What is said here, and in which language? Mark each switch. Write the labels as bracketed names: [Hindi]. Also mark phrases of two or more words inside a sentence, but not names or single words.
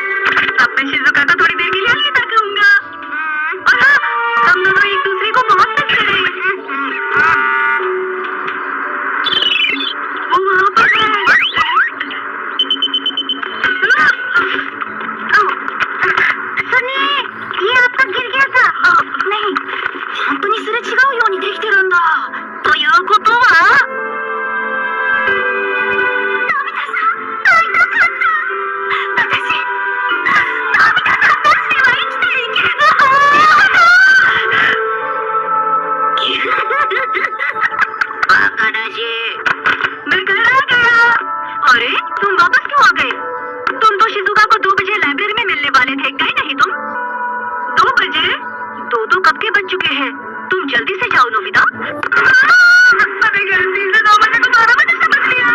[Hindi] अब मैं शिजुका को थोड़ी देर के लिए अलविदा कहूंगा। और हाँ, हम दोनों एक दूसरे को बहुत मिस करेंगे। वो वहाँ पर है। सुनिए, ये आपका गिर गया था। नहीं, [Japanese] 本当にすれ違うようにできてるんだ。ということは、のび太さん、会いたかった。私、のび太さんなしでは生きていけない。バカだし。 [Hindi] मैं घर आ गया। अरे तुम वापस क्यों आ गए? तुम तो शिजुका को 2 बजे लाइब्रेरी में मिलने वाले थे, गए नहीं तुम? 2 बजे? 2 कब के बज चुके हैं? तुम जल्दी से जाओ नोबिता। अरे गलती से 9 बजे को 12 बजे समझ लिया।